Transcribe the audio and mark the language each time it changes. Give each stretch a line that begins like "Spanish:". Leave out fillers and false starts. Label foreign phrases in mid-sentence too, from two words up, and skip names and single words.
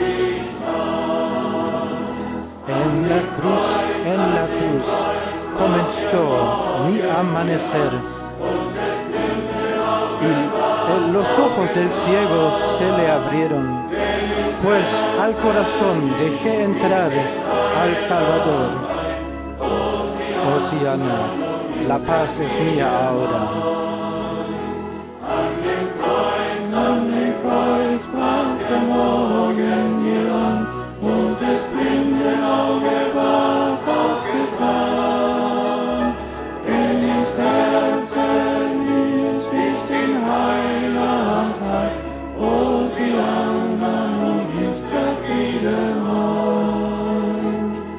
Spanish: En la cruz comenzó mi amanecer y los ojos del ciego se le abrieron, pues al corazón dejé entrar al Salvador. Hosiana, la paz es mía ahora.
German: An dem Kreuz brach der Morgen mir an und des blinden Auge ward aufgetan. Wenn ins Herz ließ sich den Heiland ein, Hosianna, nun ist der Friede mein.